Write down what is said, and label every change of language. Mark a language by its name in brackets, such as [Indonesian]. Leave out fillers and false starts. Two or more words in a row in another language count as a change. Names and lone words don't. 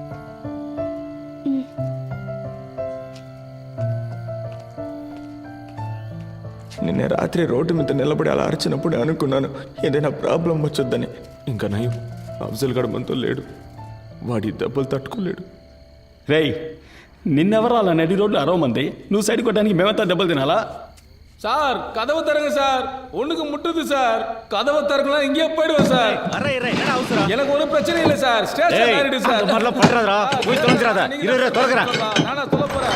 [Telugu] నిన్న రాత్రి రోడ్డు మీద నిలబడి అలా అరిచినప్పుడు అనుకున్నాను ఏదైనా ప్రాబ్లం వచ్చొద్దని. ఇంకా నయం, అఫ్జల్ గడ మనతో లేడు. వాడి దెబ్బలు తట్టుకోలేడు. రేయ్, నిన్నెవరు అలా నడి రోడ్లు అరవమంది? నువ్వు సైడ్ కొట్టడానికి మేమంతా దెబ్బలు తినాలా? [Tamil] சார் கதவை தருங்க சார். ஒண்ணுக்கு முட்டுது சார். கதவை தரக்கலாம் இங்கே போயிடுவோம் சார். எனக்கு ஒரு பிரச்சனை இல்லை சார். ஸ்டேஷன் ஆயிடு சார். நானா சொல்ல போறேன்.